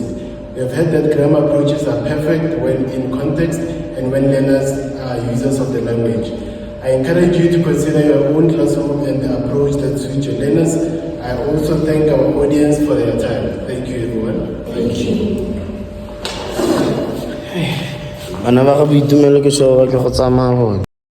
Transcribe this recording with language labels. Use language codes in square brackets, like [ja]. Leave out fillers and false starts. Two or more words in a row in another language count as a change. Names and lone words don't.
[en] We have heard that grammar approaches are perfect when in context and when learners are users of the language. I encourage you to consider your own classroom and the approach that suits your learners. I also thank our audience for their time. Thank you, everyone. Thank you. [tn] Bana ba ga boitumelo ke so ba ke go tsamaya